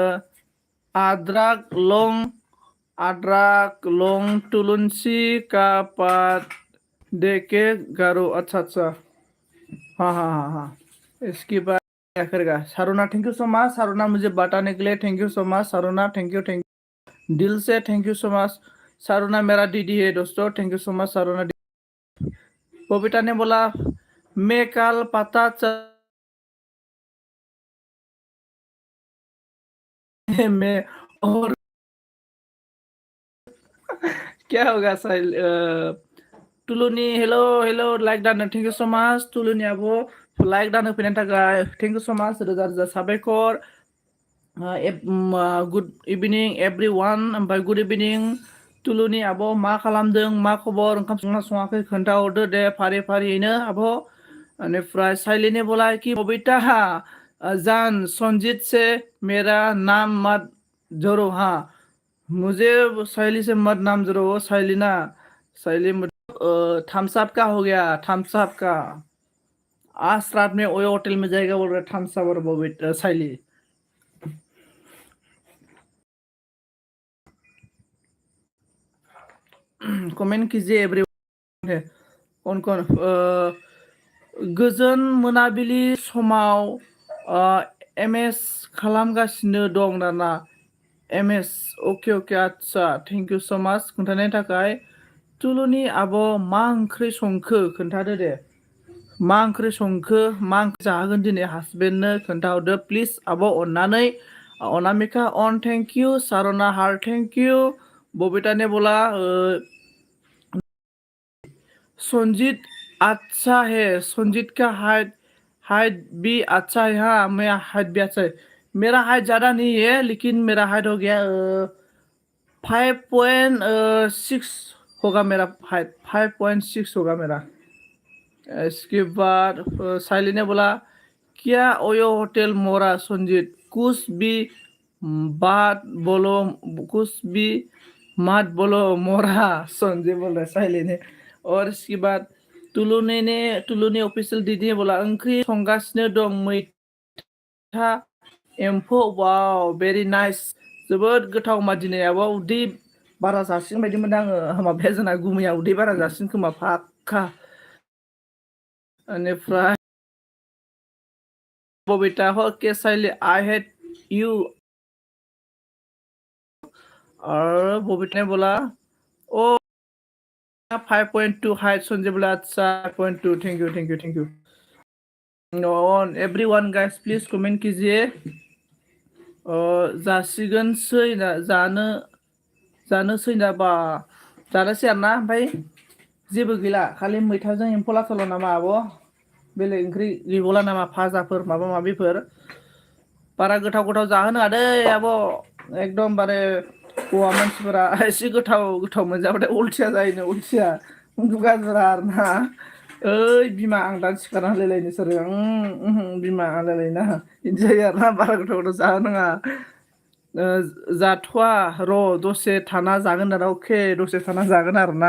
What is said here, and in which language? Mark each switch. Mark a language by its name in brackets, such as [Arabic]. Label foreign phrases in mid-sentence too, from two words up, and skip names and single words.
[Hindi] अदरक लौंग तुलसी का पात दे के गारो अच्छा अच्छा हाँ इसके बाद क्या करेगा सारुना [English] thank you so much [Hindi] सारुना मुझे बताने के लिए [English] thank you so much [Hindi] सारुना [English] thank you [Hindi] दिल से [English] thank you so much [Hindi] सारुना मेरा दीदी है दोस्तों [English] thank you so much [Hindi] सारुना बबीता ने बोला मैं कल पता मैं और क्या होगा [Bodo] साहिल टुलुनी [English] hello hello [Bodo] लाइक दानो [English] thank you so much [Bodo] टुलुनी अब लाइक दानो फैनायनि थाखाय [English] thank you so much [Bodo] रोजा रोजा साबायखर [English] good evening everyone [Hindi] ओमफ्राय [English] good evening [Hindi] टुलुनि [Bodo] आब' मा खालामदों मा खबर ओंखाम संना सङाखै खोन्थाहरदो दे फारि फारियैनो आब' बेनिफ्राय [Hindi] साइलिने बोला कि बबीता जान संजीत से मेरा नाम मत जोड़ो हाँ मुझे साइली से मत नाम जोड़ो साइलिना साइली थम्स अप का हो गया थम्स अप का आज रात में ओयो होटल में जाएगा बोल रहा थम्स अप और बबीता साइली कमेंट कीजिए एवरीवन है कौन कौन [Bodo] गोजोन मोनाबिलि समाव एमएस खालामगासिनो दं दाना एमएस अके आदसा [English] thank you so much [Bodo] खोन्थानायनि थाखाय टुलुनि आब' मा ओंख्रि संखो खोन्थादो दे मा ओंख्रि संखो मा ओंख्रि जाहोगोन दिनै हासबेन्डनो खोन्थाहरदो प्लिज आब' अननानै अनामिका अन [English] thank you [Bodo] सारना हार [English] thank you [Hindi] बबिता ने बोला संजीत अच्छा है संजीत का हाइट हाइट भी अच्छा है हाँ मेरा हाइट भी अच्छा है मेरा हाइट ज़्यादा नहीं है लेकिन मेरा हाइट हो गया 5.6 होगा मेरा हाइट 5.6 होगा मेरा। इसके बाद साइली ने बोला क्या ओयो होटल मोरा संजीत कुछ भी बात बोलो कुछ भी मत बोलो मोरा संजीत बोल रहा है साइली ने। और इसके बाद टुलुनी ऑफिशियल दीदी ने बोला [Bodo] ओंख्रि संगासिनो दं मैथा एम्फौ वाव [English] very nice [Bodo] जोबोद गोथाव मा दिनै आब' उदै बारा जासिगोन बायदि मोनदों आङो माबाया जोंना गुमैया उदै बारा जासिगोन खोमा फाक्का। [Hindi] बेनिफ्राय बबिता ओके साइली [English] I hate you [Hindi] और बबिता ने बोला ओ 5.2 हाइट संजय बोला अच्छा 5.2 [English] thank you on everyone guys please [Hindi] comment कीजिए [Bodo] जासिगोनसै ना जानोसै ना बा जानोसै आरोना ओमफ्राय जेबो गैला खालि मैथाजों एम्फौ लाथाल' नामा आब' बेलेग ओंख्रि गैबावला नामा फाजाफोर माबा माबिफोर बारा गोथाव गोथाव जाहोनो दै आब' एकदमबारे हौवा मानसिफोरा एसे गोथाव गोथाव मोनजाबाथाय अलसिया जायोनो अलसिया गाज्रा आरोना ओइ बिमा आं दा सिखारना होलायलायनो सोरो बिमा होलायलायना बिदि जायो आरोना बारा गोथाव गोथाव जाहोनाङा जाथ'वा र' दसे थाना जागोन आरो अके दसे थाना जागोन आरोना।